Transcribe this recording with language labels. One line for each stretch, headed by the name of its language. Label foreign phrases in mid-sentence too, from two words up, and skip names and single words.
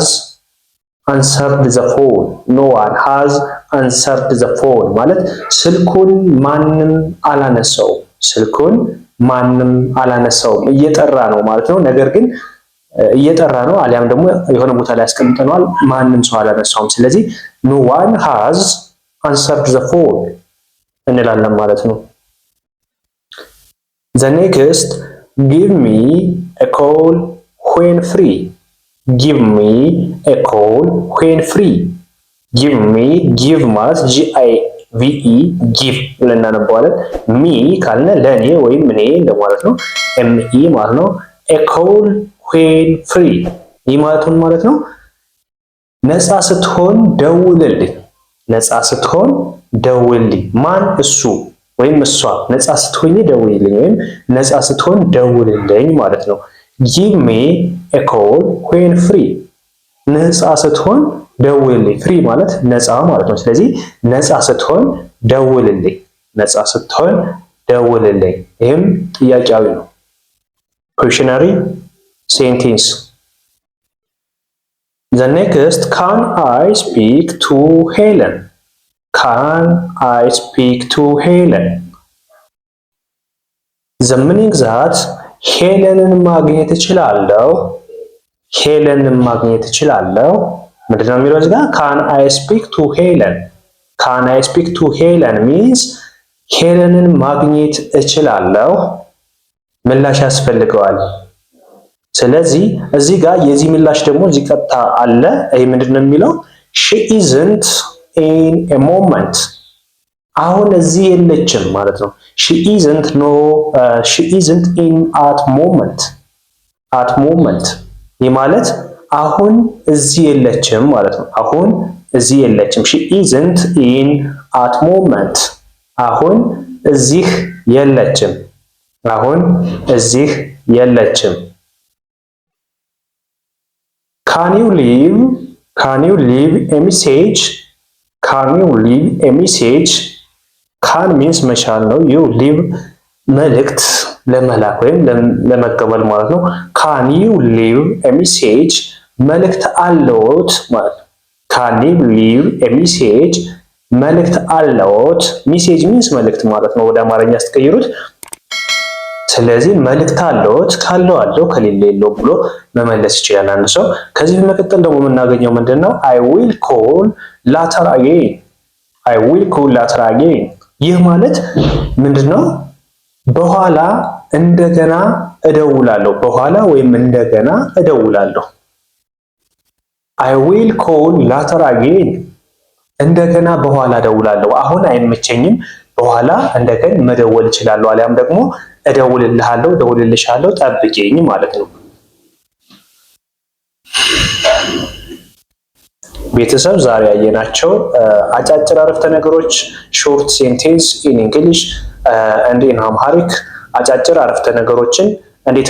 English: answered the phone። no one has answered the phone
Amharic: ማለት ስልኩን ማንም አላነሳውም። ስልኩን ማንም አላነሳውም እየጠራ ነው ማለት ነው። ነገር ግን እየጠራ ነው አሊያም ደግሞ የሆነ ቦታ ላይ ያስቀምጠነዋል፣ ማንም ሰው አላነሳውም። ስለዚህ
English: no one has answered the phone
Amharic: እንላለን ማለት ነው።
English: The next, give me a call when free. Give me a call when free. Give me, give
Amharic: ማለት
English: GIVE give
Amharic: ብለን እናነባዋለን። ሚ ካልነ ለኔ ወይም እኔ እንደማለት ነው። ME ማለት ነው።
English: a call when free
Amharic: ይህ ማለት ነው ነፃ ስትሆን ደውልልኝ። ነፃ ስትሆን ደውልልኝ። ማን? እሱ ወይም እሷ። ነፃ ስትሆኝ ደውልልኝ ወይም ነፃ ስትሆን ደውልልኝ ማለት ነው።
English: give me a call when free
Amharic: ነፃ ስትሆን ደውልልኝ። ፍሪ ማለት ነፃ ማለት ነው። ስለዚህ ነፃ ስትሆን ደውልልኝ። ነፃ ስትሆን ደውልልኝ። ይህም ጥያቄያዊ ነው።
English: questionary sentence. The next, can I speak to Helen? Can I speak to Helen? The meaning that
Amharic: ሄለንን ማግኘት እችላለሁ። ሄለንን ማግኘት እችላለሁ ምንድነው የሚለው እዚህ ጋር?
English: can I speak to Helen? can I speak to Helen means
Amharic: ሄለንን ማግኘት እችላለሁ። ምላሽ ያስፈልገዋል። ስለዚህ እዚህ ጋር የዚህ ምላሽ ደግሞ እዚህ ቀጥታ አለ። ይሄ ምንድነው የሚለው?
English: she isn't in a moment
Amharic: አሁን እዚህ የለችም ማለት ነው።
English: she isn't in at moment
Amharic: ይህ ማለት አሁን እዚህ የለችም ማለት ነው። አሁን እዚህ የለችም።
English: she isn't in at moment
Amharic: አሁን እዚህ የለችም። አሁን እዚህ የለችም።
English: can you leave a message?
Amharic: can you leave a message?
English: can means
Amharic: መቻል ነው።
English: you leave
Amharic: መልእክት ለመላክ ወይም ለመቀበል ማለት ነው።
English: can you leave a message
Amharic: መልእክት አለዎት ማለት ነው።
English: can you leave a message
Amharic: መልእክት አለዎት።
English: message means
Amharic: መልእክት ማለት ነው ወደ አማርኛ ስትቀይሩት። ስለዚህ መልእክት አለዎት ካለው አለው ከሌለ የለው ብሎ መመለስ ይችላል አንድ ሰው። ከዚህ በመቀጠል ደግሞ የምናገኘው ምንድነው?
English: I will call later again
Amharic: ይህ ማለት ምንድነው? በኋላ እንደገና እደውላለሁ። በኋላ ወይም እንደገና እደውላለሁ።
English: I will call later again
Amharic: እንደገና በኋላ እደውላለሁ። አሁን አይመቸኝም፣ በኋላ እንደገና መደወል እችላለሁ። አሊያም ደግሞ እደውልልሃለሁ፣ እደውልልሻለሁ፣ ጠብቂኝ ማለት ነው። ቤተሰብ ዛሬ ያየናቸው አጫጭር አረፍተ ነገሮች
English: short sentence in English and in Amharic
Amharic: አጫጭር አረፍተ ነገሮችን እንዴት